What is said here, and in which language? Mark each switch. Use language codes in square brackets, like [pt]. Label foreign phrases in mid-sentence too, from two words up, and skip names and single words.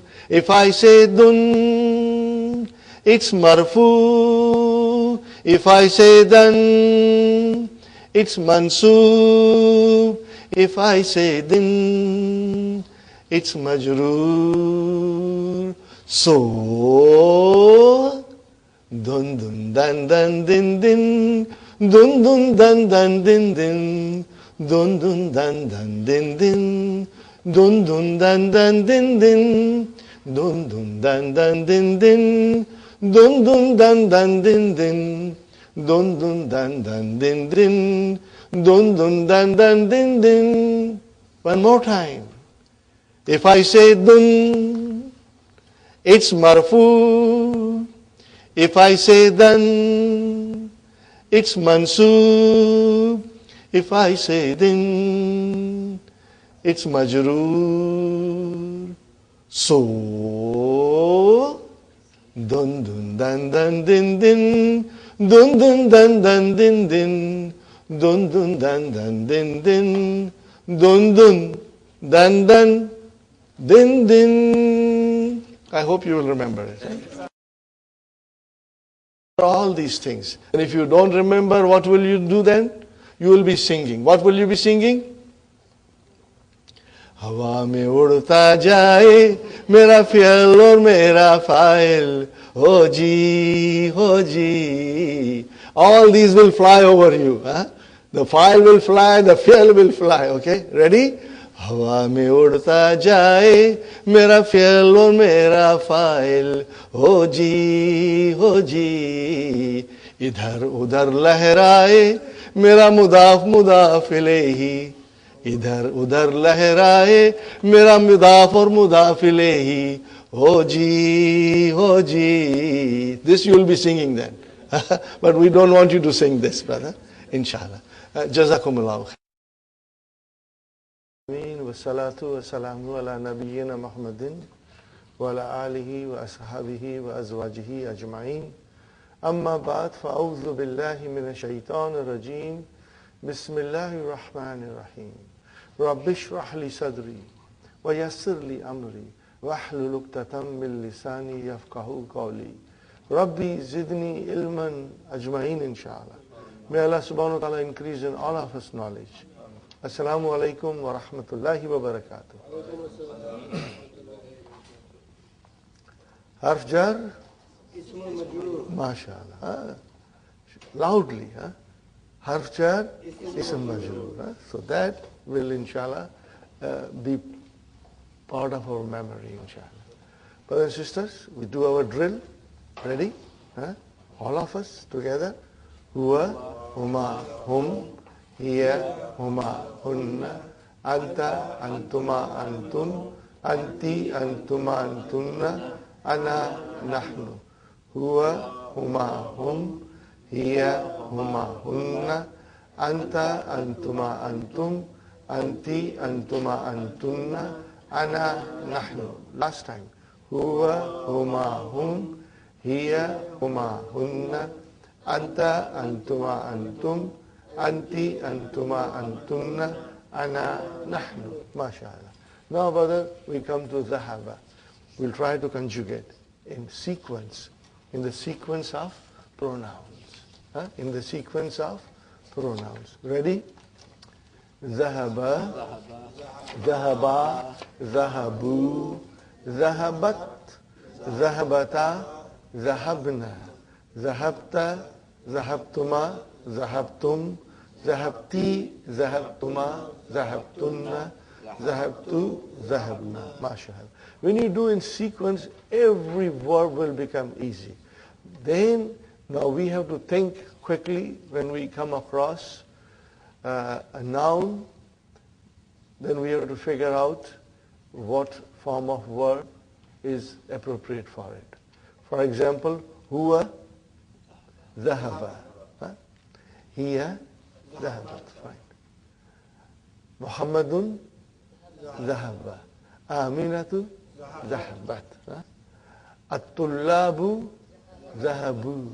[en] If I say dun, it's marfu. If I say dan, it's mansub. If I say din, it's majroor. So, dun dun dan dan din din, dun dun dan dan din din, dun dun dan dan din din, dun dun dan dan din din, dun dun dan dan din din, dun dun dan dan din din, dun dun dan dan din din, dun dun dan dan din din. One more time. If I say dun, it's marfu. If I say dan, it's mansub. If I say din, it's majroor. So, dun dun dan dan din din, dun dun dan dan din din, dun dun dan dan din din, dun dun dan dan din din. I hope you will remember it. All these things. And if you don't remember, what will you do then? You will be singing. What will you be singing? [hi] हवा में उड़ता जाए मेरा फ़ियल और मेरा फ़ाइल हो जी. [en] All these will fly over you. Huh? The file will fly, the फ़ियल will fly. Okay? Ready? [hi] हवा में उड़ता जाए मेरा फ़ियल और मेरा फ़ाइल हो जी. इधर उधर लहराए मेरा [ar] مضاف إليه. [hi] इधर उधर लहराए मेरा मुदाफ और [ar] مضاف إليه [hi] Hoji, Hoji. [en] This you will be singing then. But we don't want you to sing this, brother. [ar] إن شاء الله. جزاكم الله. والصلاة والسلام على نبينا محمد وعلى آله وأصحابه وأزواجه أجمعين. أما بعد، فأعوذ بالله من الشيطان الرجيم. بسم الله الرحمن الرحيم. رب اشرح لي صدري ويسر لي أمري واحلل عقدة من لساني يفقهوا قولي. رب زدني علما أجمعين، إن شاء الله. [en] May Allah [ar] سبحانه وتعالى [en] increase in all of us knowledge. [ar] السلام عليكم ورحمة الله وبركاته. حرف جر? [en] MashaAllah. Loudly. [ar] حرف جر؟ اسم مجرور. [en] So that will inshallah be part of our memory, inshallah. Brothers and sisters, we do our drill. Ready? All of us together. [ar] هو، هما، هم، هي، هما, هن، أنت، أنتما، أنتم، أنت، أنتما، أنتن، أنا، نحن. هو، هما، هم، هي، هما، هن، أنت، أنتما، أنتم، أنت، أنتما، أنتن، أنا، نحن. [en] Last time. [ar] هو، هما، هم، هي، هما, هن، أنت، أنتما، أنتم، أنت، أنتما، أنتن، أنا، نحن. ما شاء الله. [en] Now, brother, we come to zahaba. We'll try to conjugate in sequence, in the sequence of pronouns. In the sequence of pronouns. Ready? [ar] ذهب، ذهبا، ذهبوا، ذهبت, ذهبتا، ذهبن، ذهبت، ذهبتما، ذهبتم، ذهبت، ذهبتما، ذهبتن، ذهبت، ذهبنا. [en] MashaAllah. When you do in sequence, every verb will become easy. Then, now we have to think quickly when we come across a noun. Then we have to figure out what form of verb is appropriate for it. For example, [ar] هو، ذهب. هي، ذهبت. Fine. محمد، ذهب. آمنة، ذهبت. الطلاب، ذهبوا.